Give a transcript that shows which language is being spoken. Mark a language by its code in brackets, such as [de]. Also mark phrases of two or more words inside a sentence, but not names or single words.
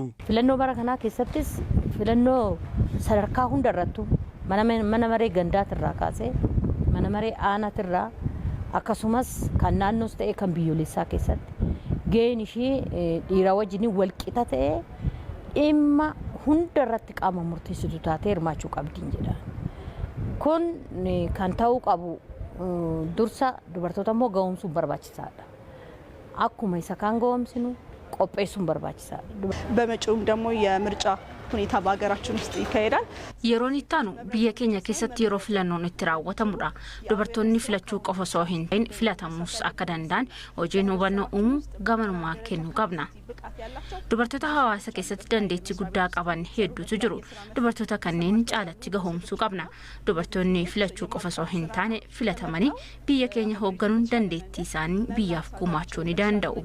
[om] Filannoo bara kanaa keessattis filannoo sadarkaa hunda irrattu mana maree gandaatirraa kaasee mana maree aanaatirraa akkasumas kan naannoos ta'e kan biyyoolessaa keessatti gaheen ishee dhiira wajjin wal qixa ta'e dhimma hunda irratti qaama murteessitu taatee hirmaachuu qabdiin jedha. Kun kan ta'uu qabu dursa dubartoota immoo gahumsuun barbaachisaadha. Akkuma isa kan gahumsinu qopheessuun barbaachisaadha. [am] በመጪውም ደግሞ የምርጫ ሁኔታ በሀገራችን ውስጥ ይካሄዳል። [om] yeroon itti aanu biyya keenya keessatti yeroo filannoon itti raawwatamudha. Dubartoonni filachuu qofa osoo hin ta'in filatamuus akka danda'an hojiin hubannoo uumuu gamanumaa kennuu qabna. Dubartoota hawaasa keessatti dandeettii guddaa qaban hedduutu jiru. Dubartoota kanneen caalatti gahumsuu qabna. Dubartoonni filachuu qofa osoo hin taane filatamanii biyya keenya hoogganuun dandeettii isaanii biyyaaf gumaachuu ni danda'u.